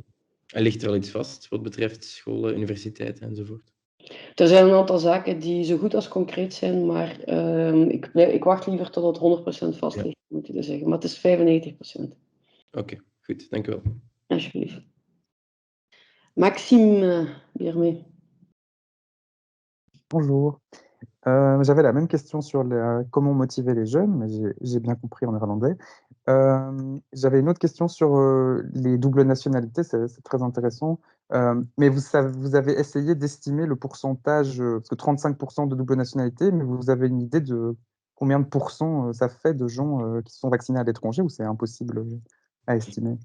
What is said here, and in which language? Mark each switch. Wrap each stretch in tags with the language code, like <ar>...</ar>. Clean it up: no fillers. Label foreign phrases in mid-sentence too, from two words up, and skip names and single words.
<nl>En ligt er al iets vast wat betreft scholen, universiteiten enzovoort? Er zijn een aantal zaken die zo goed als concreet zijn, maar ik wacht liever tot het 100% vast ligt, moet je zeggen. Maar het is 95%. Oké, goed, dank u wel. Alsjeblieft. Maxime Biermé.</nl> <fr>Bonjour. J'avais la même question sur comment motiver les jeunes, mais j'ai bien compris en néerlandais. J'avais une autre question sur les doubles nationalités, c'est très intéressant. Mais vous avez essayé d'estimer le pourcentage, parce que 35% de double nationalité, mais vous avez une idée de combien de pourcents ça fait de gens qui sont vaccinés à l'étranger, ou c'est impossible à estimer?</fr>